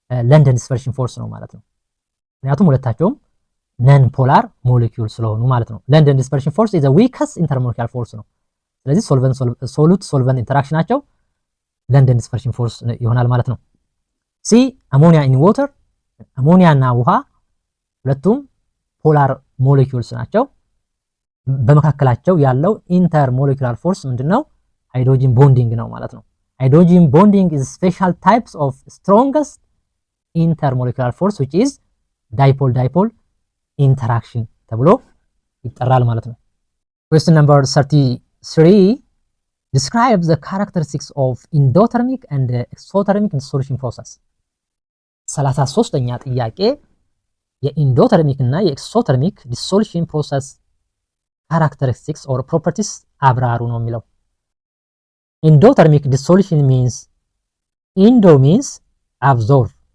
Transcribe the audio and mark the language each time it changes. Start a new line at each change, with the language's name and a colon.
Amharic: ለንደን ዲስፐርሽን ፎርስ ነው ማለት ነው። ምክንያቱም ሁለታቸውም ነን ፖላር ሞሌኪዩል ስለሆኑ ማለት ነው። ለንደን ዲስፐርሽን ፎርስ ኢዝ ዘ ዊከስት ኢንተር ሞሌኪውላር ፎርስ ነው። ስለዚህ ሶሉት ሶልቨንት ኢንተራክሽናቸው ለንደን ዲስፐርሽን ፎርስ ይሆናል ማለት ነው። ሲ አሞኒያ ኢን ዋተር። አሞኒያ እና ውሃ ሁለቱም ፖላር ሞሌኪዩልስ ናቸው። በመካከላቸው ያለው ኢንተር ሞሌኪውላር ፎርስ ምንድነው? ሃይድሮጂን ቦንዲንግ ነው ማለት ነው።
English: ሃይድሮጂን ቦንዲንግ is special types of strongest intermolecular force which is dipole dipole interaction
Amharic: ተብሎ ይጠራል ማለት ነው።
English: Question number 33 describe the characteristics of endothermic and exothermic dissolution process.
Amharic: 33ኛ ጥያቄ የኢንዶተርሚክ እና የኤክሶተርሚክ ዲሶሉሽን ፕሮሰስ ካራክተሪስቲክስ ኦር ፕሮፐርቲስ አብራሩ ነው የሚለው። ኢንዶተርሚክ ዲሶሉሽን ሚንስ ኢንዶ ሚንስ አብዞርቭ፣